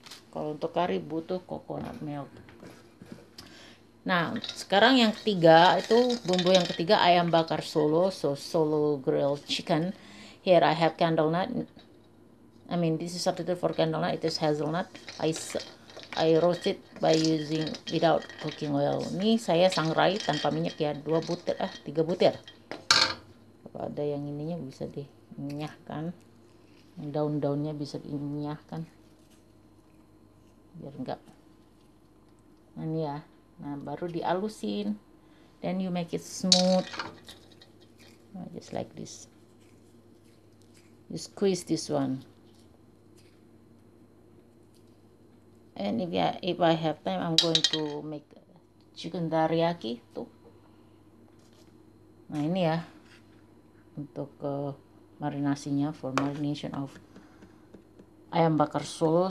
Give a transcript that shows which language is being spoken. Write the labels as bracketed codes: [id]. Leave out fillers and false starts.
[id] Kalau untuk curry butuh coconut milk. Nah, sekarang yang ketiga itu bumbu yang ketiga, ayam bakar Solo, [en] so Solo grilled chicken. Here I have candle nut. This is substitute for candle nut. It is hazelnut. I roast it by using without cooking oil. [id] Ini saya sangrai tanpa minyak ya, 3 butir. Kalau ada yang ininya bisa diminyahkan, daun-daunnya bisa diminyahkan biar enggak. Nah, ini ya. Nah, baru dialusin, [en] then you make it smooth, just like this. You squeeze this one, and if I have time, I'm going to make chicken teriyaki tuh. [id] Nah, ini ya untuk marinasinya, [en] for marination of [id] ayam bakar Solo.